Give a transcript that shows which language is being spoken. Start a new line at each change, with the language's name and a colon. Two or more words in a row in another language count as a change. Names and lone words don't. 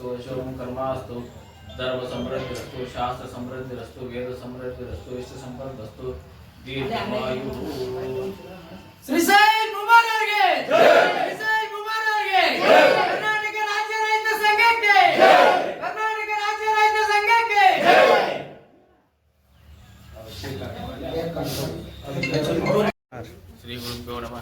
Sanskrit: शोभं कर्मास्तु धर्म समृद्धिरस्तु शास्त्र समृद्धिरस्तु वेद समृद्धिरस्तु इष्ट संपदस्तु दीर्घायु
Kannada: ಶ್ರೀಶೈಲ್ ಭೂಮಾರ ಅವರಿಗೆ ಜೈ ಶ್ರೀಶೈಲ್ ಭೂಮಾರ ಅವರಿಗೆ ಜೈ ಕರ್ನಾಟಕ ರಾಜ್ಯ ರೈತ ಸಂಘಕ್ಕೆ ಜೈ ಕರ್ನಾಟಕ ರಾಜ್ಯ ರೈತ ಸಂಘಕ್ಕೆ ಜೈ
Sanskrit: ಶ್ರೀ ಗುರುಭ್ಯೋ ನಮಃ.